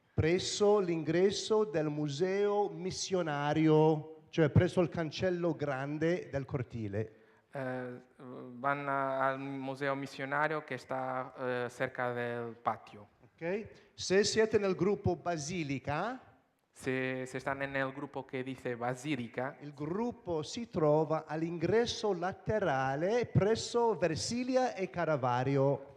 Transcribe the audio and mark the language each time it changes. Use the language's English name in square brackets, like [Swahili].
[Italian] Presso l'ingresso del museo missionario, cioè presso il cancello grande del cortile. [Spanish] Vanno al museo missionario che sta cerca del patio. [Italian] Okay. Se siete nel gruppo Basilica, [Spanish] Se están en el grupo que dice basílica, [Italian] il gruppo si trova all'ingresso laterale presso Versilia e Caravaggio.